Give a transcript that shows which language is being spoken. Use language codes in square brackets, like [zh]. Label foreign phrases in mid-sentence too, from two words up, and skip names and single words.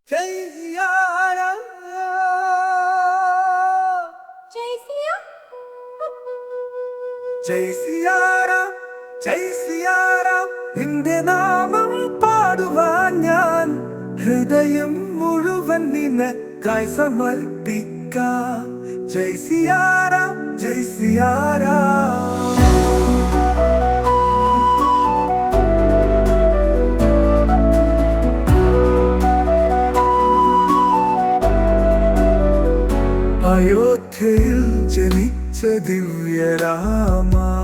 [hi] जय सिया राम, जय सिया जय सिया राम, जय सिया राम. [ml] നിന്റെ നാമം പാടുവാൻ ഞാൻ ഹൃദയം മുഴുവൻ നിനക്കായി സമർപ്പിക്കാം. [hi] जय सिया राम, जय सिया राम. [ml] അയോധ്യയിൽ ജനിച്ച ദിവ്യരാമ,